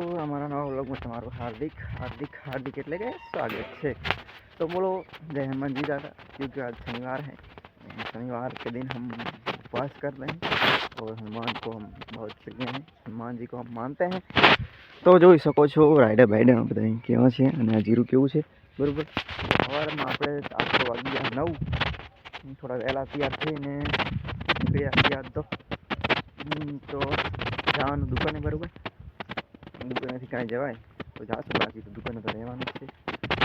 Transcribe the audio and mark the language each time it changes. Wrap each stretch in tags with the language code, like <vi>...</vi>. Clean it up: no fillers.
<gu>અમારા નવા વ્લોગમાં તમારું</gu> <hi>हार्दिक हार्दिक हार्दिक</hi> <gu>એટલે કે</gu> <hi>स्वागत है। तो बोलो जय हनुमान जी दादा, क्योंकि आज शनिवार है। शनिवार के दिन हम उपवास कर रहे हैं और हनुमान को हम बहुत प्रिय हैं, हनुमान जी को हम मानते हैं।</hi> <gu>तो જોઈ શકો છો રાઈડર બાઈડર બધા કેવા છે અને આ જીરું કેવું છે બરોબર। સવારમાં આપણે 8 વાગ્યા 9 થોડા વહેલા તૈયાર થઈને નીકળ્યા તૈયાર તો જવાનું દુકાને બરોબર। દુકાનેથી કાંઈ જવાય તો જાશું, બાકી તો દુકાને તો રહેવાનું જ છે।</gu>